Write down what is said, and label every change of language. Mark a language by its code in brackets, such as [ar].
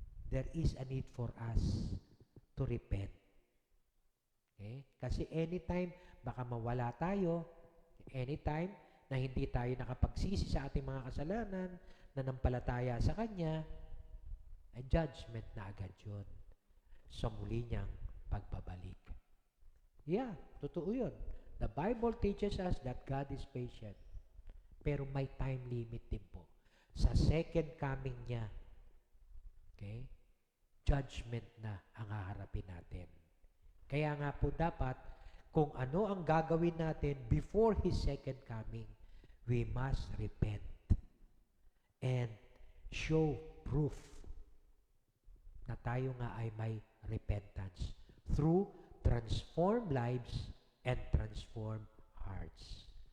[en] There is a need for us to repent. Okay? [tl] Kasi anytime, baka mawala tayo, anytime na hindi tayo nakapagsisi sa ating mga kasalanan, nanampalataya sa Kanya, ay judgment na agad yun sa muli niyang pagbabalik. Yeah, totoo yun. [en] The Bible teaches us that God is patient. [tl] Pero may time limit din po. Sa second coming niya, okay, judgment na ang haharapin natin. Kaya nga po dapat, kung ano ang gagawin natin [en] before His second coming, we must repent and show proof [tl] na tayo nga ay may [en] repentance through transformed lives and transformed hearts.